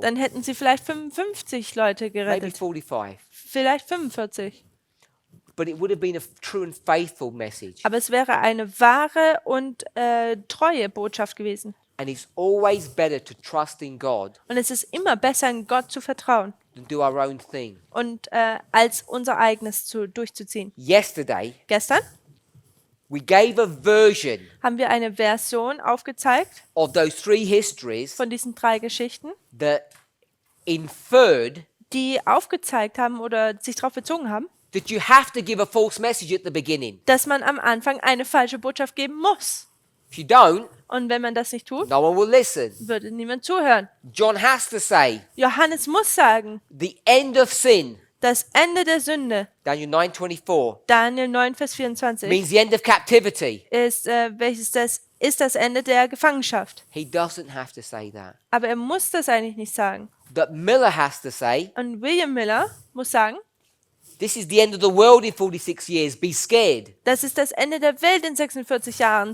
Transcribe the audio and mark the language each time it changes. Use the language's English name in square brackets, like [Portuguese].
[German] dann hätten sie vielleicht 55 Leute [English] maybe [German] gerettet. [English] 45. [German] Vielleicht 45. [English] But it would have been a true and faithful message. [German] Aber es wäre eine wahre und treue Botschaft gewesen. [English] And it's always better to trust in God [German] Und es ist immer besser, in Gott zu vertrauen [English] than do our own thing. [German] und als unser eigenes durchzuziehen. [English] Yesterday, [German] Gestern [English] we gave a version [German] haben wir eine Version aufgezeigt [English] of those three histories [German] von diesen 3 Geschichten, [English] that inferred [German] die aufgezeigt haben oder sich darauf bezogen haben, [English] that you have to give a false message at the beginning. [German] dass man am Anfang eine falsche Botschaft geben muss. [English] If you don't, [German] Und wenn man das nicht tut, [English] no one will listen. [German] würde niemand zuhören. [English] John has to say, [German] Johannes muss sagen, [English] the end of sin, [German] das Ende der Sünde, [English] Daniel 9:24, [German] Daniel 9, Vers 24, [English] means the end of captivity. [German] ist das Ende der Gefangenschaft. [English] He doesn't have to say that. [German] Aber er muss das eigentlich nicht sagen. [English] But Miller has to say, [German] Und William Miller muss sagen, [English] this is the end of the world in 46 years. Be scared. [German] das ist das Ende der Welt in 46 Jahren.